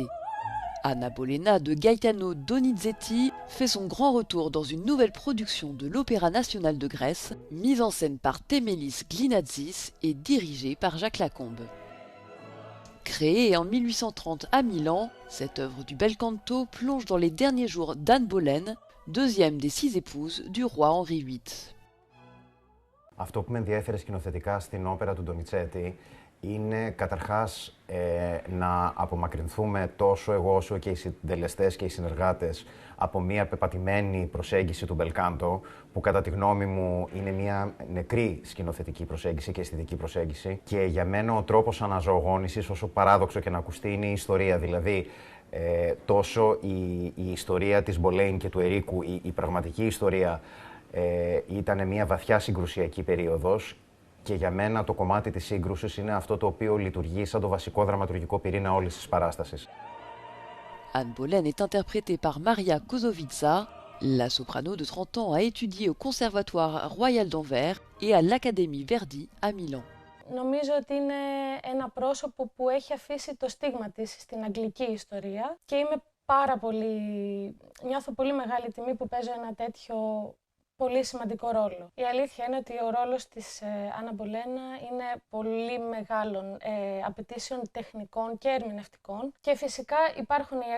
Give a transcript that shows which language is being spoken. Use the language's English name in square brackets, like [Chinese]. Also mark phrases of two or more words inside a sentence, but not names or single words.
[French] Anna Bolena de Gaetano Donizetti fait son grand retour dans une nouvelle production de l'Opéra national de Grèce, mise en scène par Temelis Glinatzis et dirigée par Jacques Lacombe. Créée en 1830 à Milan, cette œuvre du bel canto plonge dans les derniers jours d'Anne Boleyn, deuxième des 6 épouses du roi Henri VIII. [Greek] Αυτό που με ενδιέφερε σκηνοθετικά στην όπερα του Ντονιτσέτη είναι καταρχάς να απομακρυνθούμε τόσο εγώ όσο και οι συντελεστές και οι συνεργάτες από μια πεπατημένη προσέγγιση του μπελκάντο, που κατά τη γνώμη μου είναι μια νεκρή σκηνοθετική προσέγγιση και αισθητική προσέγγιση. Και για μένα ο τρόπος αναζωογόνησης, όσο παράδοξο και να ακουστεί, είναι η ιστορία. Δηλαδή, τόσο η ιστορία της Μπολέιν και του Ερίκου, η πραγματική ιστορία, ήταν μια βαθιά συγκρουσιακή περίοδος. Και για μένα το κομμάτι της σύγκρουσης είναι αυτό το οποίο λειτουργεί σαν το βασικό δραματουργικό πυρήνα όλης της παράστασης. [French] Anne Boleyn est interprétée par Maria Kozovica. La soprano de 30 ans a étudié au Conservatoire Royal d'Anvers et à l'Académie Verdi à Milan. [Greek] Νομίζω ότι είναι ένα πρόσωπο που έχει αφήσει το στίγμα της στην αγγλική ιστορία και νιώθω πολύ μεγάλη τιμή που παίζω ένα τέτοιο πολύ σημαντικό ρόλο. Η αλήθεια είναι ότι ο ρόλος της Άννα Μπολένα είναι πολύ μεγάλων απαιτήσεων τεχνικών και ερμηνευτικών και φυσικά υπάρχουν οι